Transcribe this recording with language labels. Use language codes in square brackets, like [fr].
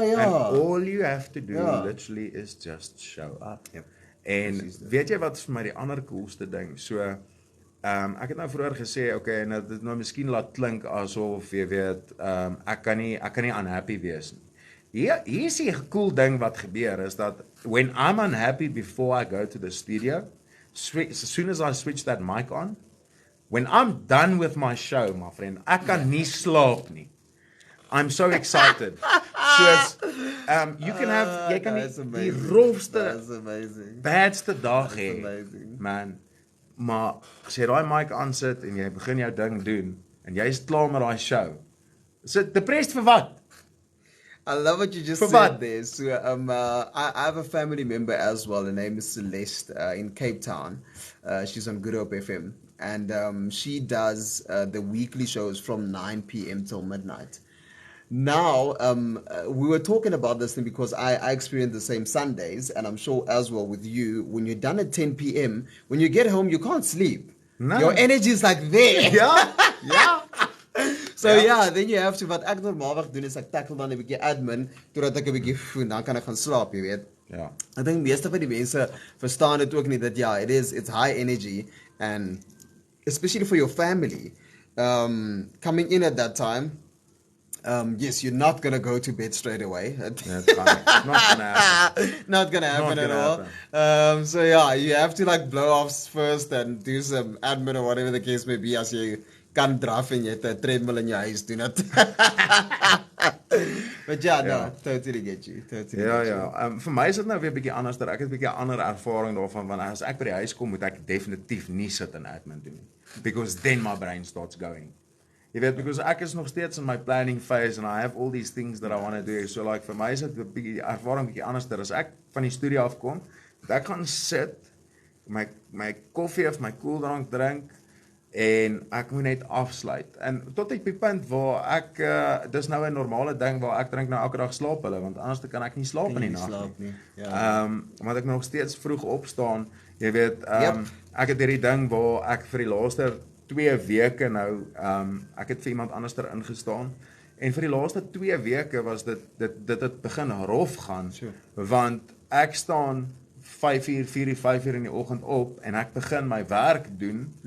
[en] And all you have to do literally is just show up. Yep. [af] En weet jy wat vir my die ander coolste ding? So ek het nou vroeër gesê, okay, en dit nou miskien laat klink asof jy weet, ek kan nie unhappy wees nie. Hier is die cool ding wat gebeur is dat [en] when I'm unhappy before I go to the studio, as soon as I switch that mic on, when I'm done with my show, my friend, [af] ek kan nie slaap nie. [en] I'm so excited. So you can have, [af] jy kan die rofste, badste dag hê, man. Maar as jy daai mic aansit en jy begin jou ding doen en jy is klaar met daai show. So depressed vir wat? [en] I love what you just said there. So I have a family member as well. Her name is Celeste in Cape Town. She's on Good Hope FM. And she does the weekly shows from 9 p.m. till midnight. Now, we were talking about this thing because I experienced the same Sundays, and I'm sure as well with you, when you're done at 10 p.m., when you get home, you can't sleep. No. Your energy is like there. Yeah. So then you have to, [af] wat ek normaalweg doen is ek tackle dan 'n bietjie admin, totdat ek 'n bietjie dan kan ek gaan slaap, jy weet. Ja. Ek dink meeste van die mense verstaan dit ook nie dat [en] it's high energy, and especially for your family, coming in at that time, yes, you're not going to go to bed straight away. That's fine. Not going to happen. Not going to happen at all. So you have to like blow off first and do some admin or whatever the case may be as you [af] kan draf en jy het 'n treadmill in jou huis doen dit. [en] But totally get you. Totally get you. [af] Vir my is dit nou weer 'n bietjie anders. Ek het 'n bietjie ander ervaring daarvan want as ek by die huis kom moet ek definitief nie sit en admin doen nie. [en] Because then my brain starts going. [af] Jy weet, [en] because [af] ek is nog steeds in my [en] planning phase and I have all these things that I want to do. [af] So like vir my is dit 'n bietjie ervaring bietjie anders. As ek van die studio afkom, ek gaan sit, my koffie of my koeldrank drink en ek moet net afsluit. En tot op die punt waar ek dis nou 'n normale ding waar ek drink nou elke dag slaaphulle want anders kan ek nie slaap in die nag nie. Want ek nog steeds vroeg opstaan. Jy weet, ek het hierdie ding waar ek vir die laaste 2 weke nou ek het vir iemand anderster ingestaan en vir die laaste 2 weke was dit het begin rof gaan want ek staan 5 uur in die oggend op en ek begin my werk doen.